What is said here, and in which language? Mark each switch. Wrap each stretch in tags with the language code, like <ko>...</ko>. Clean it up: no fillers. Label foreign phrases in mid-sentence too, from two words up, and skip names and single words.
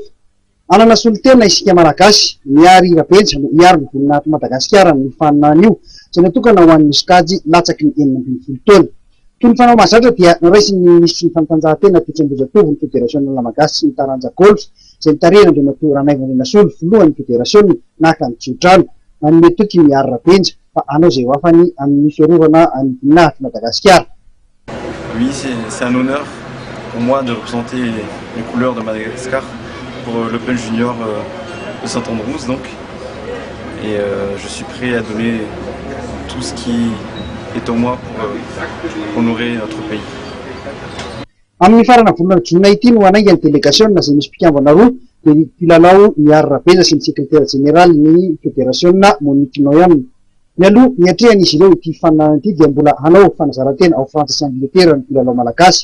<mg>Anana solitena isika malagasy miary rabenja no miary ny voninahitra Madagasikara ny faninan'io izay natokana ho an'ny skajy latsaky ny 20 taona. Toy ny fanao mahazatra dia noraisy ny ministry ny fanatanjahantena Tejambozatovo ny Federasiona Malagasy sy ny taranja golf izay nitarihana Andriana Rainaivandrinasolo voalohan'ny federasiona naka ny tsodrano manome toky miary rabenja.</mg> <fr>Oui, c'est un honneur pour moi de représenter les couleurs de Madagascar pour l'Open Junior de Saint-Andrews donc. Et je suis prêt à donner tout ce qui est en moi pour honorer notre pays.</fr> <mg>Amin'ny farana volana Jona ity no anainga ny délégation izay misy mpikambana roa dia mpilalao miary rabenja sy ny</mg> <fr>secrétaire général</fr> <mg>ny fédérationna Monique Noyan. Mialoha miatrehan'izy ireo ity fananana ity dia mbola hanao fanazarantena ao frantsa sy angletera ny mpilalao malagasy.</mg>